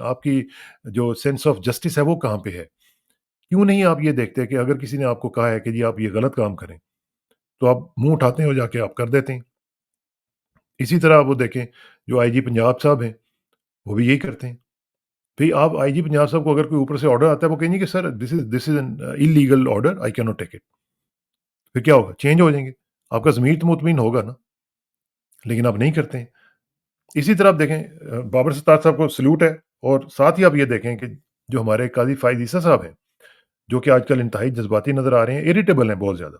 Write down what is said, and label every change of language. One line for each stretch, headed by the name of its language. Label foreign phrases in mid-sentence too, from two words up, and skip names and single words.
Urdu: آپ کی جو
English: sense of justice
Urdu: ہے وہ کہاں پہ ہے؟ کیوں نہیں آپ یہ دیکھتے کہ اگر کسی نے آپ کو کہا ہے کہ جی آپ یہ غلط کام کریں، تو آپ منہ اٹھاتے ہیں اور جا کے آپ کر دیتے ہیں۔ اسی طرح وہ دیکھیں، جو آئی جی پنجاب صاحب ہیں، وہ بھی یہی کرتے ہیں۔ بھئی آپ آئی جی پنجاب صاحب کو اگر کوئی اوپر سے آرڈر آتا ہے، وہ کہیں گے کہ
English: sir this is an illegal order, I cannot take it.
Urdu: پھر کیا ہوگا؟ چینج ہو جائیں گے۔ آپ کا ضمیر تو مطمئن ہوگا نا، لیکن آپ نہیں کرتے ہیں۔ اسی طرح آپ دیکھیں، بابر ستار صاحب کو سلوٹ ہے، اور ساتھ ہی آپ یہ دیکھیں کہ جو ہمارے قاضی فائز عیسیٰ صاحب ہیں، جو کہ آج کل انتہائی جذباتی نظر آ رہے ہیں، اریٹیبل ہیں بہت زیادہ۔